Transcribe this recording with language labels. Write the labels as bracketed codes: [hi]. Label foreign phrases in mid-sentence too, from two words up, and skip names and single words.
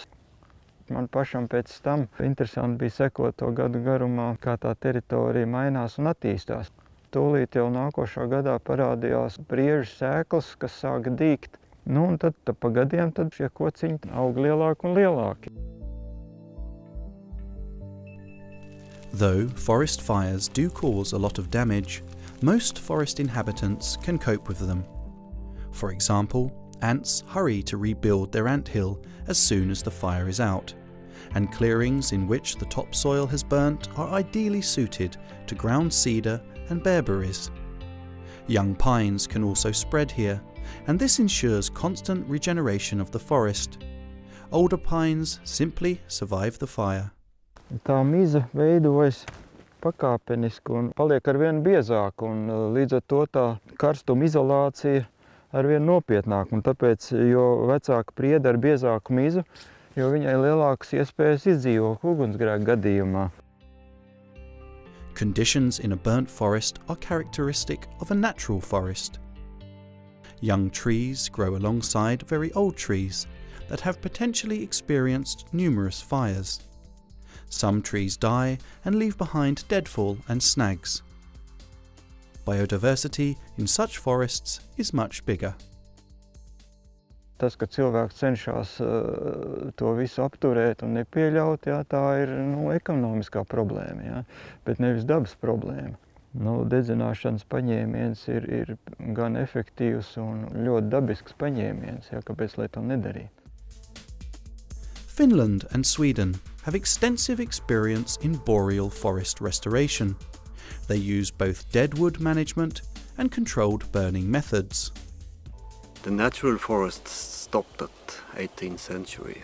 [lv] Man pašam pēc tam interesanti bija sekot to gadu garumā, kā tā teritorija mainās un attīstās. Tūlīt jau nākošā gadā parādījās briežu sēklas, kas sāka dīgt. Un tad pa gadiem šie kociņi aug lielāki un lielāki. [en] Though forest fires do cause a lot of damage, most forest inhabitants can cope with them. For example, ants hurry to rebuild their anthill as soon as the fire is out, and clearings in which the topsoil has burnt are ideally suited to ground cedar and bearberries. Young pines can also spread here, and this ensures constant regeneration of the forest. Older pines simply survive the fire. [lv] Tā miza veidojas pakāpeniski un paliek arvien biezāka, un līdz ar to tā karstuma izolācija arvien nopietnāk, un tāpēc, jo vecāka prieda ar biezāku mizu, jo viņai lielākas iespējas izdzīvot ugunsgrēku gadījumā. [en] Conditions in a burnt forest are characteristic of a natural forest. Young trees grow alongside very old trees that have potentially experienced numerous fires. Some trees die and leave behind deadfall and snags. Biodiversity in such forests is much bigger. [lv] Tas, ka cilvēks cenšas to visu apturēt un nepieļaut, tā ir ekonomiskā problēma, bet nevis dabas problēma. Dedzināšanas paņēmiens ir gan efektīvs un ļoti dabisks paņēmiens, kāpēc lai to nedarīt. [en] Finland and Sweden have extensive experience in boreal forest restoration. They use both deadwood management and controlled burning methods. The natural forests stopped at 18th century.